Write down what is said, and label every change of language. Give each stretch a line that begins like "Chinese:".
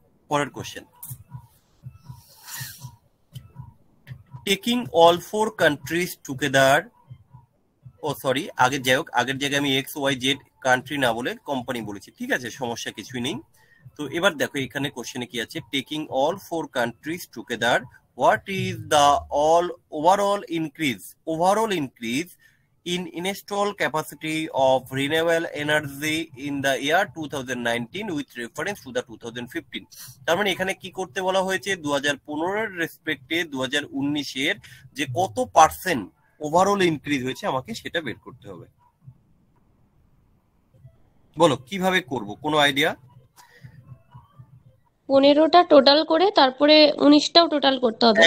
Bangla: পরের question,
English: taking all 4 countries together,
Bangla: ও sorry আগের যাই হোক, আগের জায়গায় আমি এক্স ওয়াই জেড কান্ট্রি না বলে কোম্পানি বলেছি, ঠিক আছে, সমস্যা কিছুই নেই। তো এবার দেখো এখানে কোশ্চেনে কি আছে,
English: Taking all 4 countries together, what is the overall increase in installed capacity of renewable energy in the year 2019 with reference to the 2015?
Bangla: তার মানে এখানে কি করতে বলা হয়েছে, 2015 এর রেসপেক্টে 2019 এর যে কত পার্সেন্ট ওভারঅল ইনক্রিজ হয়েছে আমাকে সেটা বের করতে হবে। বলো কিভাবে করব, কোনো আইডিয়া? 15টা টোটাল করে তারপরে 19টাও টোটাল করতে হবে,